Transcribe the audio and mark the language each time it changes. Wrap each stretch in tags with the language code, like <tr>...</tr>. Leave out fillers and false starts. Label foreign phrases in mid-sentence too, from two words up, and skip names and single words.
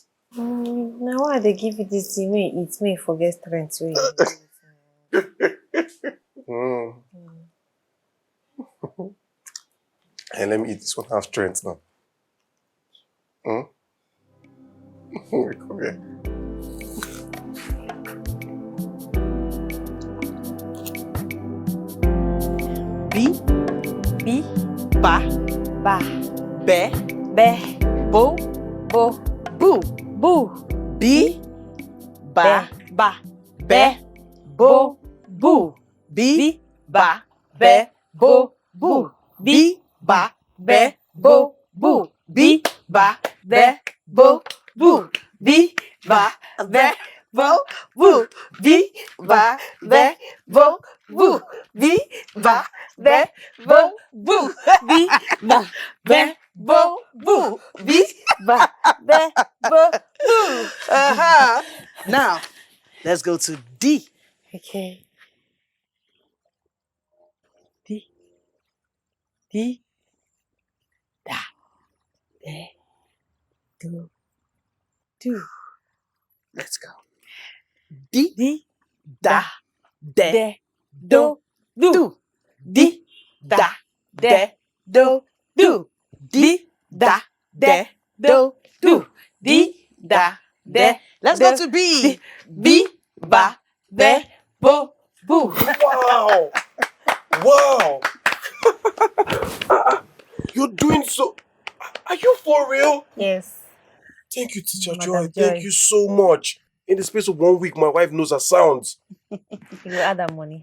<en>Now why they give you this thing? It may forget strength. And let me eat this one. I have strength now. Come here. B, ba, be, bo, boo. B, ba, be, bo, boo. B, ba, be, bo, boo. B, ba, be, bo, boo. B, ba, be, bo, boo. B, ba, be, bo, boo. Viva the bo, boo. Viva the bo, boo. Viva the bo, boo. Viva the bo, boo. Now, let's go to D. Okay. D. Da. De. Do. Let's go. D. Da. De. Do. Do. D. Da. De. Do. Do. D. Da. De. Do. Do. D. Da. De. Let's go to B. B. Ba. De. Bo. Boo. Wow! Wow! You're doing so. Are you for real? Yes. Thank you, Teacher Madam Joy. Joy. Thank you so much. In the space of 1 week, my wife knows her sounds. You will add that money.</en>